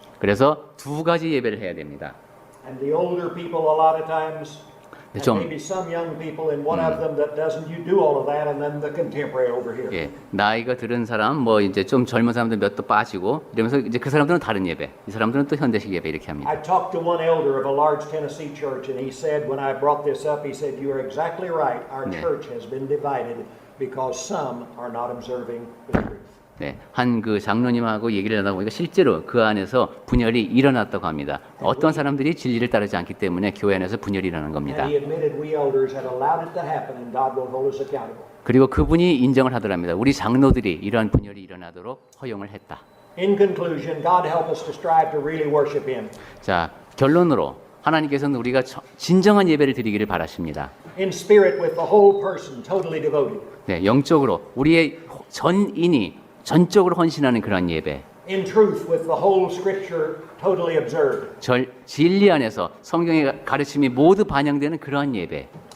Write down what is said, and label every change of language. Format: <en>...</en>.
<ko>그래서 두 가지 예배를 해야 됩니다.</ko> <en>And the older people a lot of times, and</en> <ko>좀-</ko> <en>maybe some young people in one of them that doesn't, you do all of that and then the contemporary over here.</en> <ko>예, 나이가 들은 사람, 뭐 이제 좀 젊은 사람들 몇 도 빠지고 이러면서 이제 그 사람들은 다른 예배, 이 사람들은 또 현대식 예배 이렇게 합니다.</ko> <en>I talked to one elder of a large Tennessee church and he said, when I brought this up, he said, you are exactly right. Our</en> <ko>네.</ko> <en>church has been divided because some are not observing the truth.</en> <ko>네, 한 그 장로님하고 얘기를 하다 보니까 실제로 그 안에서 분열이 일어났다고 합니다. 어떤 사람들이 진리를 따르지 않기 때문에 교회 안에서 분열이 일어나는 겁니다.</ko> <en>And he admitted we elders had allowed it to happen and God will hold us accountable.</en> <ko>그리고 그분이 인정을 하더랍니다. 우리 장로들이 이러한 분열이 일어나도록 허용을 했다.</ko> <en>In conclusion, God help us to strive to really worship Him.</en> <ko>자, 결론으로 하나님께서는 우리가 진정한 예배를 드리기를 바라십니다.</ko> <en>In spirit with the whole person, totally devoted.</en> <ko>네, 영적으로 우리의 전인이 전적으로 헌신하는 그런 예배.</ko> <en>In truth with the whole scripture, totally observed.</en> <ko>진리 안에서 성경의 가르침이 모두 반영되는 그러한 예배.</ko>